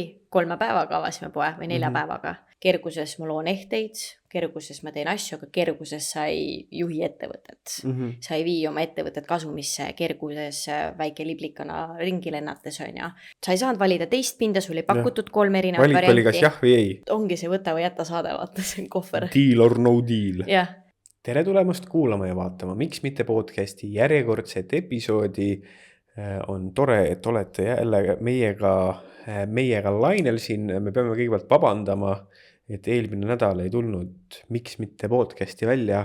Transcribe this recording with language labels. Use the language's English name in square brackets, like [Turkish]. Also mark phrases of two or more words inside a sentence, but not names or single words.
[Estonian] 3 päevaga avasime poe või 4 päevaga. Kerguses ma loon ehteid, kerguses ma teen asju, aga kerguses sa ei juhi ettevõtet. Sa ei vii oma ettevõtet kasumisse, kerguses väike liblikana ringi lennates on ja. Sa ei saanud valida teist pinda, sul ei pakutud 3 erinevat varianti. Valik oli kas jah või ei. Ongi see võta või jätta saade, vaata, see on kohver. [English] Deal or no deal. [Estonian] Jah. Tere tulemast kuulama ja vaatama, miks mitte podcasti järjekordset episoodi. On tore, et olete jälle meiega lainel siin. Me peame kõigepealt vabandama, et eelmine nädal ei tulnud miks mitte podcasti välja.